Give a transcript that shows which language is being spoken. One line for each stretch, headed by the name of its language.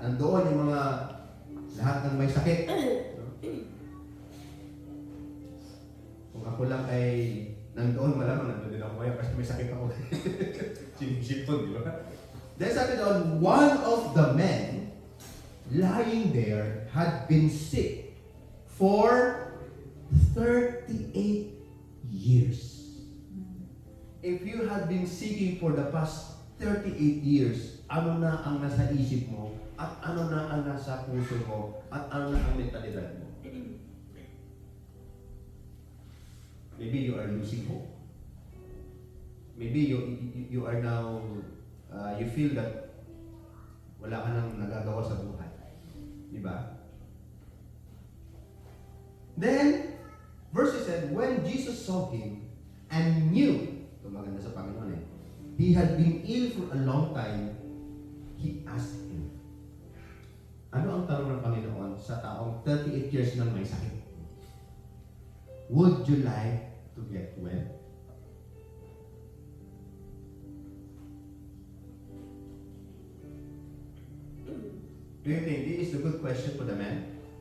Filipino: Nandoon yung mga lahat ng may sakit. No? Kung ako lang ay nandoon, malamang nandoon din ako ngayon kasi may sakit ako. Sinisipon, di ba?
English: Then sabi doon, one of the men lying there had been sick for 38 years. If you had been seeking for the past 38 years,
Filipino: ano na ang nasa isip mo, at ano na ang nasa puso mo, at ano na ang mentalidad mo?
English: Maybe you are losing hope. maybe you are now, you feel that
Filipino: wala ka nang nagagawa sa buhay. Di ba?
English: Then, verse said, when Jesus saw him and knew,
Filipino: ito maganda sa Panginoon
English: he had been ill for a long time, he asked him.
Filipino: Ano ang tanong ng Panginoon sa taong 38 years nang may sakit?
English: Would you like to get well? Do you think this is a good question for the man?